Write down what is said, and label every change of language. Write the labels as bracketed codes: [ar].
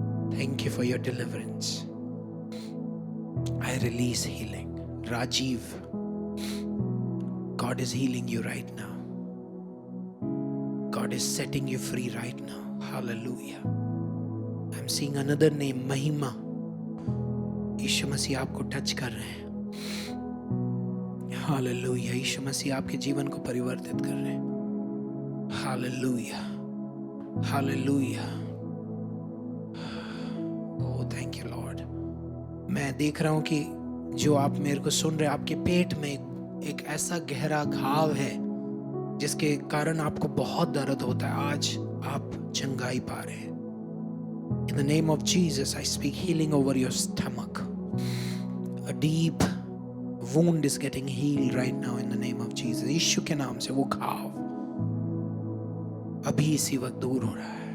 [en] Thank you for your deliverance. I release healing. Rajiv, God is healing you right now. God is setting you free right now. Hallelujah. I'm seeing another name, महिमा। [hi] यीशु मसीह आपको touch कर रहे हैं। Hallelujah. यीशु मसीह आपके जीवन को परिवर्तित कर रहे हैं। Hallelujah, hallelujah. [en] Oh thank you Lord. [hi] मैं देख रहा हूं कि जो आप मेरे को सुन रहे हैं, आपके पेट में एक ऐसा गहरा घाव है जिसके कारण आपको बहुत दर्द होता है। आज आप चंगाई पा रहे हैं। [en] In the name of Jesus, I speak healing over your stomach. A deep wound is getting healed right now in the name of Jesus. [hi] यीशु के नाम से वो घाव अभी इसी वक्त दूर हो रहा है।